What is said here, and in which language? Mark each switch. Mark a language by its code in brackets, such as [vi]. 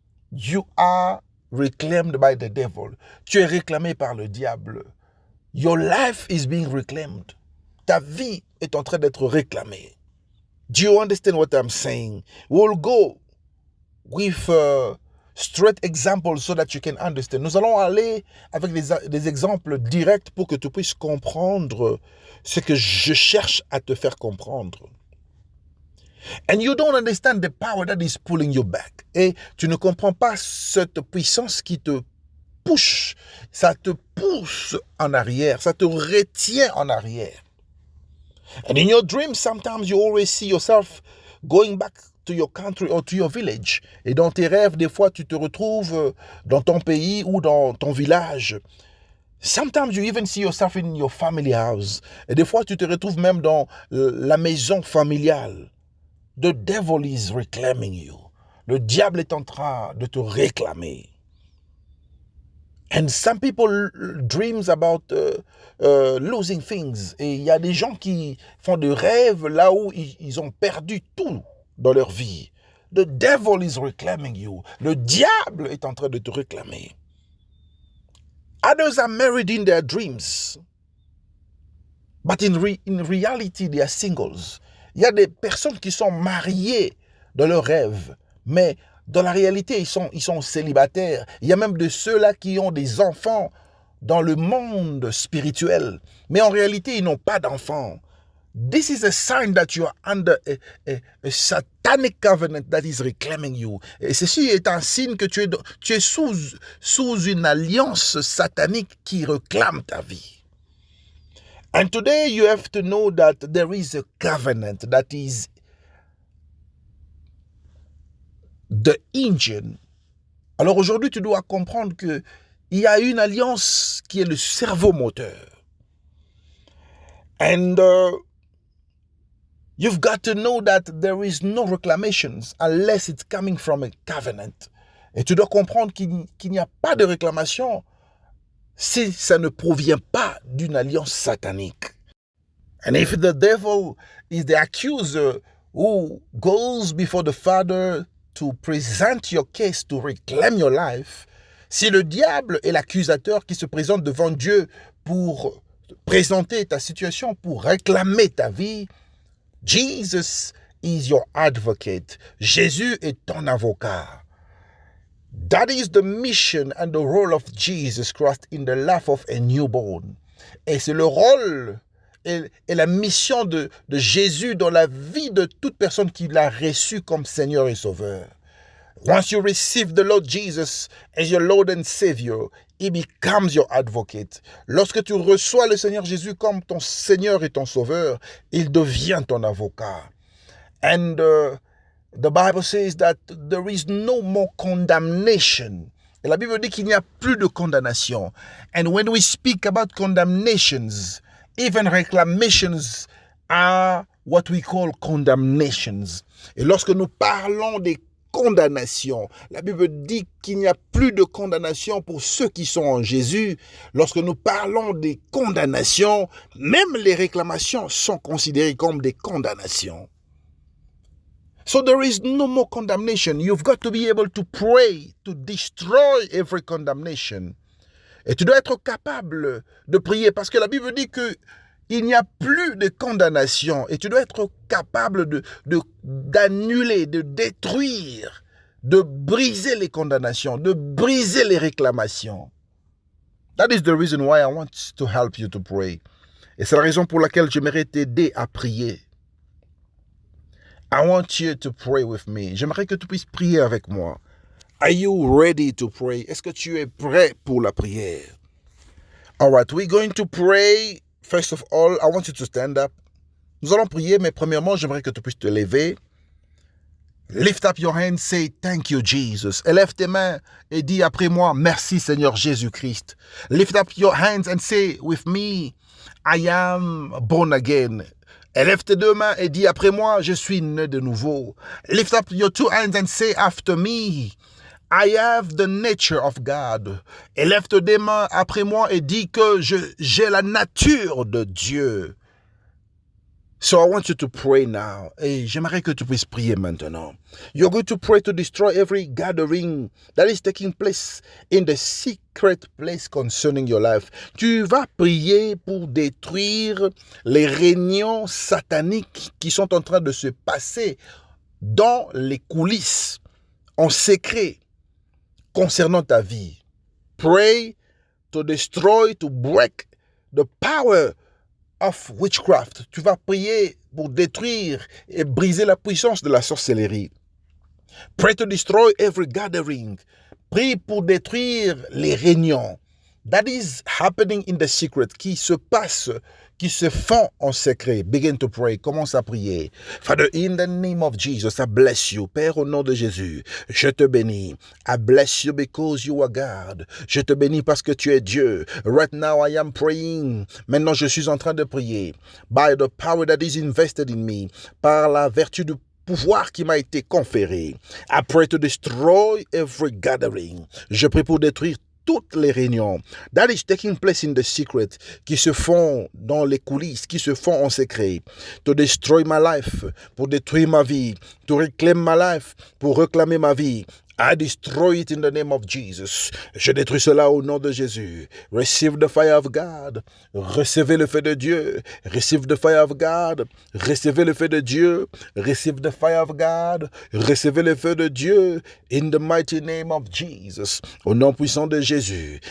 [en] You are reclaimed by the devil. [fr] Tu es réclamé par le diable. [en] Your life is being reclaimed. [fr] Ta vie est en train d'être réclamée. [en] Do you understand what I'm saying? We'll go with straight examples so that you can understand. [fr] Nous allons aller avec des exemples directs pour que tu puisses comprendre ce que je cherche à te faire comprendre. [en] And you don't understand the power that is pulling you back. [fr] Et tu ne comprends pas cette puissance qui te push, ça te pousse en arrière, ça te retient en arrière. [en] And in your dreams, sometimes you always see yourself going back to your country or to your village. [fr] Et dans tes rêves, des fois, tu te retrouves dans ton pays ou dans ton village. [en] Sometimes you even see yourself in your family house. [fr] Et des fois, tu te retrouves même dans la maison familiale. [en] The devil is reclaiming you. [fr] Le diable est en train de te réclamer. [en] And some people dreams about losing things. [fr] Et il y a des gens qui font des rêves là où ils ont perdu tout dans leur vie. [en] The devil is reclaiming you. [fr] Le diable est en train de te réclamer. [en] Others are married in their dreams. But in reality, they are singles. [fr] Il y a des personnes qui sont mariées dans leurs rêves, mais dans la réalité, ils sont célibataires. Il y a même de ceux-là qui ont des enfants dans le monde spirituel, mais en réalité, ils n'ont pas d'enfants. [en] This is a sign that you are under a satanic covenant that is reclaiming you. [fr] Et ceci est un signe que tu es sous une alliance satanique qui réclame ta vie. [en] And today you have to know that there is a covenant that is the engine. [fr] Alors aujourd'hui, tu dois comprendre qu'il y a une alliance qui est le cerveau moteur. [en] And you've got to know that there is no reclamations unless it's coming from a covenant. [fr] Et tu dois comprendre qu'il n'y a pas de réclamation si ça ne provient pas d'une alliance satanique. [en] And if the devil is the accuser who goes before the Father to present your case, to reclaim your life, [fr] si le diable est l'accusateur qui se présente devant Dieu pour présenter ta situation, pour réclamer ta vie, [en] Jesus is your advocate. [fr] Jésus est ton avocat. [en] That is the mission and the role of Jesus Christ in the life of a newborn. [fr] Et c'est le rôle et la mission de Jésus dans la vie de toute personne qui l'a reçu comme Seigneur et Sauveur. [en] Once you receive the Lord Jesus as your Lord and Savior, He becomes your advocate. [fr] Lorsque tu reçois le Seigneur Jésus comme ton Seigneur et ton Sauveur, il devient ton avocat. [en] And the Bible says that there is no more condemnation. [fr] Et la Bible dit qu'il n'y a plus de condamnation. [en] And when we speak about condemnations, even reclamations are what we call condemnations. [fr] Et lorsque nous parlons des condamnations, la Bible dit qu'il n'y a plus de condamnation pour ceux qui sont en Jésus. Lorsque nous parlons des condamnations, même les réclamations sont considérées comme des condamnations. [en] So there is no more condemnation. You've got to be able to pray to destroy every condemnation. [fr] Et tu dois être capable de prier parce que la Bible dit qu'il n'y a plus de condamnation. Et tu dois être capable d'annuler, de détruire, de briser les condamnations, de briser les réclamations. [en] That is the reason why I want to help you to pray. [fr] Et c'est la raison pour laquelle j'aimerais t'aider à prier. [en] I want you to pray with me. [fr] J'aimerais que tu puisses prier avec moi. [en] Are you ready to pray? [fr] Est-ce que tu es prêt pour la prière? [en] All right, we're going to pray. First of all, I want you to stand up. [fr] Nous allons prier, mais premièrement, j'aimerais que tu puisses te lever. [en] Lift up your hands, say thank you, Jesus. [fr] Élève tes mains et dis après moi, merci Seigneur Jésus-Christ. [en] Lift up your hands and say with me, I am born again. [fr] Élève tes deux mains et dis après moi, je suis né de nouveau. [en] Lift up your two hands and say after me, I have the nature of God. [fr] Élève tes deux mains après moi et dis que j'ai la nature de Dieu. [en] So I want you to pray now. [fr] Et j'aimerais que tu puisses prier maintenant. [en] You're going to pray to destroy every gathering that is taking place in the secret place concerning your life. [fr] Tu vas prier pour détruire les réunions sataniques qui sont en train de se passer dans les coulisses, en secret, concernant ta vie. [en] Pray to destroy, to break the power of witchcraft. [fr] Tu vas prier pour détruire et briser la puissance de la sorcellerie. [en] Pray to destroy every gathering. [fr] Prie pour détruire les réunions. [en] That is happening in the secret, [fr] qui se passe, qui se font en secret. [en] Begin to pray. [fr] Commence à prier. [en] Father, in the name of Jesus, I bless you. [fr] Père, au nom de Jésus, je te bénis. [en] I bless you because you are God. [fr] Je te bénis parce que tu es Dieu. [en] Right now I am praying. [fr] Maintenant, je suis en train de prier. [en] By the power that is invested in me. [fr] Par la vertu du pouvoir qui m'a été conféré. [en] I pray to destroy every gathering. [fr] Je prie pour détruire toutes les réunions [en] that is taking place in the secret, [fr] qui se font dans les coulisses, qui se font en secret, [en] to destroy my life, [fr] pour détruire ma vie, [en] to reclaim my life, [fr] pour réclamer ma vie. [en] I destroy it in the name of Jesus. [fr] Je détruis cela au nom de Jésus. [en] Receive the fire of God. [fr] Recevez le feu de Dieu. [en] Receive the fire of God. [fr] Recevez le feu de Dieu. [en] Receive the fire of God. [fr] Recevez le feu de Dieu. [en] In the mighty name of Jesus. [fr] Au nom puissant de Jésus.